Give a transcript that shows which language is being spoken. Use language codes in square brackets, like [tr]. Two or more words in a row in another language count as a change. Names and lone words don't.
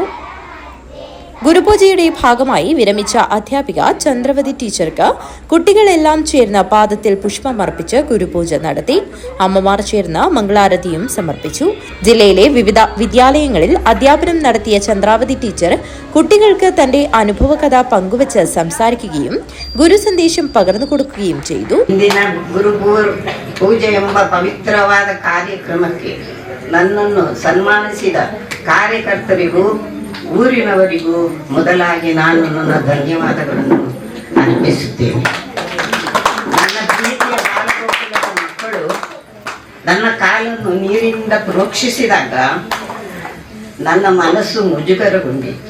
[ml] ഗുരുപൂജയുടെ ഭാഗമായി വിരമിച്ച അധ്യാപിക ചന്ദ്രവതി ടീച്ചർക്ക് കുട്ടികളെല്ലാം ചേർന്ന് പാദത്തിൽ പുഷ്പമർപ്പിച്ച് ഗുരുപൂജ നടത്തി. അമ്മമാർ ചേർന്ന് മംഗളാരതിയും സമർപ്പിച്ചു. ജില്ലയിലെ വിവിധ വിദ്യാലയങ്ങളിൽ അധ്യാപനം നടത്തിയ ചന്ദ്രാവതി ടീച്ചർ കുട്ടികൾക്ക് തന്റെ അനുഭവകഥ പങ്കുവച്ച് സംസാരിക്കുകയും ഗുരുസന്ദേശം പകർന്നു കൊടുക്കുകയും ചെയ്തു. [kn] ಪೂಜೆ ಎಂಬ ಪವಿತ್ರವಾದ ಕಾರ್ಯಕ್ರಮಕ್ಕೆ ನನ್ನನ್ನು ಸನ್ಮಾನಿಸಿದ ಕಾರ್ಯಕರ್ತರಿಗೂ ಊರಿನವರಿಗೂ ಮೊದಲಾಗಿ ನಾನು ನನ್ನ ಧನ್ಯವಾದಗಳನ್ನು ಅರ್ಪಿಸುತ್ತೇನೆ. ನನ್ನ ಪ್ರೀತಿಯ ಬಾಲಗೋಕುಲದ ಮಕ್ಕಳು ನನ್ನ ಕಾಲನ್ನು ನೀರಿನಿಂದ ಪ್ರೋಕ್ಷಿಸಿದಾಗ ನನ್ನ ಮನಸ್ಸು ಮುಜುಗರಗೊಂಡಿತು.